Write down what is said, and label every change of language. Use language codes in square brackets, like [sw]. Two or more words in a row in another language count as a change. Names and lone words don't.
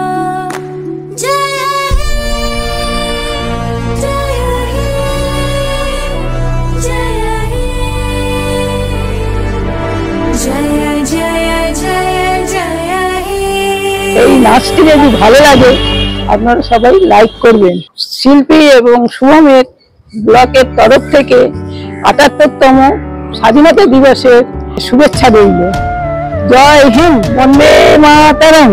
[bn] জয় হে জয় হে জয় হে জয় জয় জয় জয় হে। এই নাচটি যদি ভালো লাগে আপনারা সবাই লাইক করবেন। শিল্পী এবং শুভমের ব্লকের তরফ থেকে ৭৮তম স্বাধীনতা দিবসের শুভেচ্ছা রইল। জয় হিন্দ, বন্দে মাতরম।